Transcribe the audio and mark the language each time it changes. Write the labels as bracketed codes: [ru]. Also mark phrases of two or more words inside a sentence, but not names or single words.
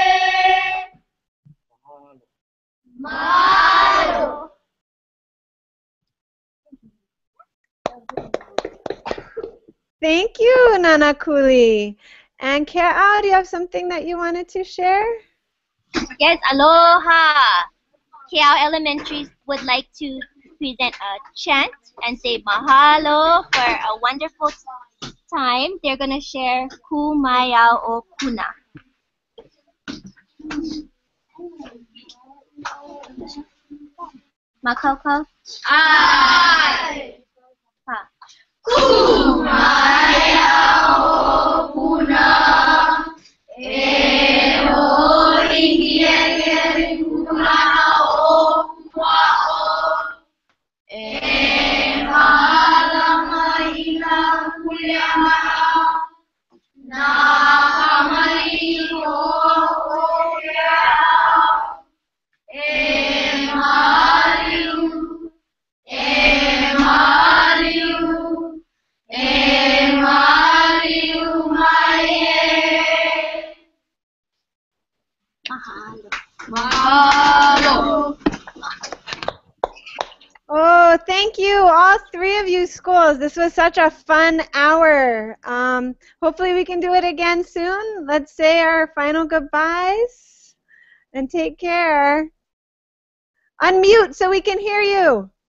[en] Mahalo. Thank you, Nanakuli. And Keaʻau, do you have something that you wanted to share? Yes, aloha. Keaʻau Elementary would like to present a chant and say mahalo for a wonderful time. They're going to share [haw] ku maiau o puna. [en] Makaukau? Ai. Ha. [haw] Kumaiau o puna. E o hiki e ke kumana o kua'o. E malama i na kuleana. Na kamali o Keaʻau. E mariu. E mariu. E mariu mai e. Mahalo. [en] Oh, thank you, all three of you schools. This was such a fun hour. Hopefully we can do it again soon. Let's say our final goodbyes and take care. Unmute so we can hear you.